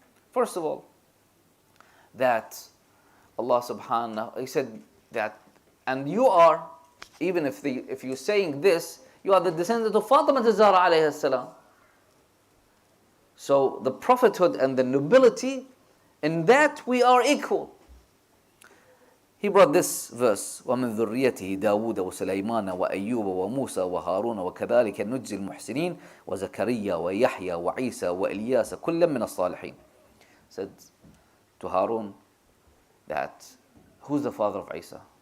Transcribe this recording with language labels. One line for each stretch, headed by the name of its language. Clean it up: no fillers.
English: First of all, that Allah subhanahu, he said that, and you are, even if you're saying this, you are the descendant of Fatima Zahra alayhi salam. So the prophethood and the nobility, in that we are equal. He brought this verse,
Arabic: وَمِنْ ذُرِّيَّتِهِ دَاوُودَ وَسُلَيْمَانَ وَأَيُّوبَ وَمُوسَى وَهَارُونَ وَكَذَلِكَ نُجْزِي الْمُحْسِنِينَ وَزَكَرِيَّا وَيَحْيَا وَعِيسَى وَإِلْيَاسَ كُلًّا مِنَ الصَّالِحِينَ.
English: Said to Harun that, who's the father of Isa?